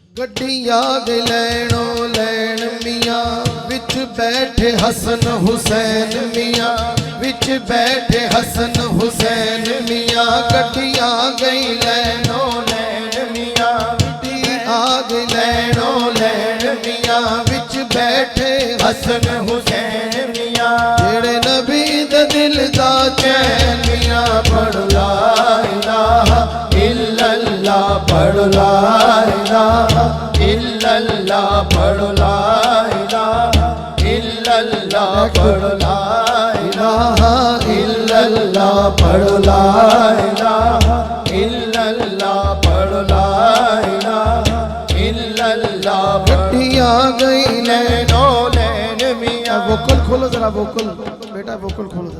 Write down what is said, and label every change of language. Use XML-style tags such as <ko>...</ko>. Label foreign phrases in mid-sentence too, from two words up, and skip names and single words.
<pa>گڈی آ گئی لینو لین میاں وچ بیٹھے حسن حسین میاں وچ بیٹھے حسن حسین میاں گڈی آ گئی لینو لین میاں گڈی آ گئی لینو لین میاں وچ بیٹھے حسن حسین میاں جیہڑے نبی دے دل دا چین میاں पढ़</pa> <ar>لا إله إلا الله</ar> <pa>पढ़</pa> <ar>لا إله إلا الله</ar> <pa>पढ़</pa> <ar>لا إله إلا الله</ar> <pa>पढ़</pa> <ar>لا إله إلا الله</ar> <pa>पढ़</pa> <ar>لا إله إلا الله</ar> <pa>पढ़</pa> <ar>لا إله إلا الله.</ar> <pa>گڈی آ گئی نینو نین میاں ووکل کھولو ذرا ووکل بیٹا ووکل کھولو ذرا.</pa>